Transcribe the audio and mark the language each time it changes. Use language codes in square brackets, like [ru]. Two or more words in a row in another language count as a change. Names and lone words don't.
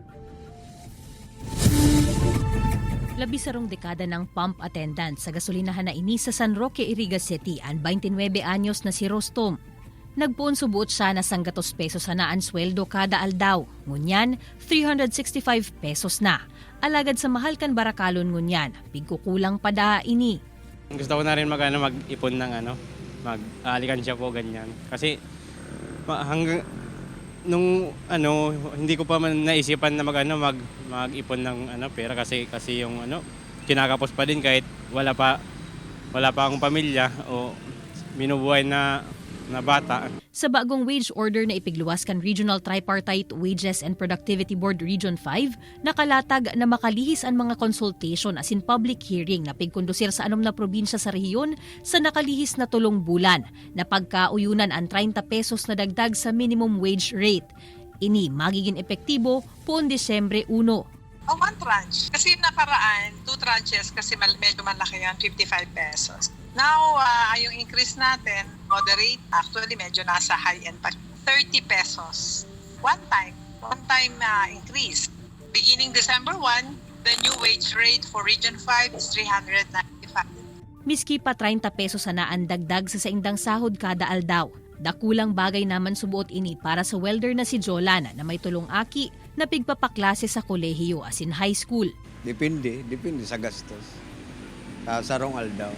[bik] 12 dekada ng pump attendant sa gasolinahan na ini sa San Roque, Iriga City, ang 29 anyos na si Rostom. Nagpuon subuot siya na 100 pesos na ang sweldo kada aldaw. Ngunyan, 365 pesos na. Alagad sa mahal kan Barakalon ngunyan, pigkukulang pa da ini. [tl] Gusto ko na rin mag-ipon ng mag-alikan siya po ganyan. Kasi hanggang nung hindi ko pa man naisipan na mag-ipon ng pera kasi yung kinakapos pa din kahit wala pa akong pamilya o binubuhay na bata. [bik] Sa bagong wage order na ipigluwas kan Regional Tripartite Wages and Productivity Board Region 5, nakalatag na makalihis ang mga consultation as in [en] public hearing [bik] na pigkondusir sa anom na probinsya sa rehiyon sa nakalihis na 3 bulan na pagkauyunan ang 30 pesos na dagdag sa [en] minimum wage rate. [bik] Ini magiging epektibo poon Disyembre 1. [en] One tranche. [tl] Kasi nakaraan, 2 tranches kasi medyo malaki yan, 55 pesos. Now, yung increase natin, moderate, actually medyo nasa high-end pa. 30 pesos. [en] One time increase. Beginning December 1, the new wage rate for Region 5 is 395. [bik] Miski pa 30 pesos na ang dagdag sa saindang sahod kada aldaw. Dakulang bagay naman subuot ini para sa welder na si Jolan na may tulong aki na pigpapaklase sa kolehiyo as in high school. Depende sa gastos. Sarong aldaw.